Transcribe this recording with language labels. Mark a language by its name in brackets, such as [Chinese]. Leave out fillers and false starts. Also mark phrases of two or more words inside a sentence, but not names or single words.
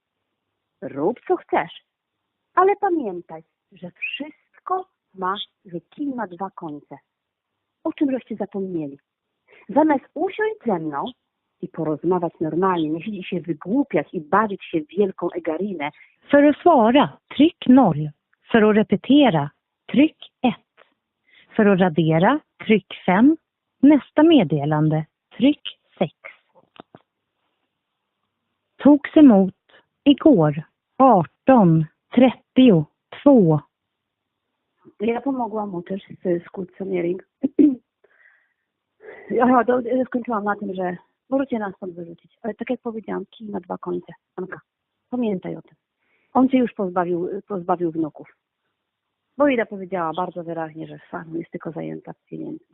[Polish] Rób co chcesz, ale pamiętaj, że wszystko że kij ma 2 końce. O czym żeście zapomnieli? Zamiast usiąść ze mną i porozmawiać normalnie, nie siedzieć się wygłupiać i bawić się w wielką egarinę. [Swedish] För att svara, tryck 0. För att repetera, tryck 1. För att radera, tryck 5. Nästa meddelande, tryck 6. Togs emot igår 18:32. [Polish] Ja pomogłam mu też z Kulcanering. Ja skończyłam na tym, że możecie nas stąd wyrzucić. Ale tak jak powiedziałam, kij ma 2 końce. Anka, pamiętaj o tym. On cię już pozbawił wnuków. Bo Ida powiedziała bardzo wyraźnie, że sam jest tylko zajęta pieniędzmi.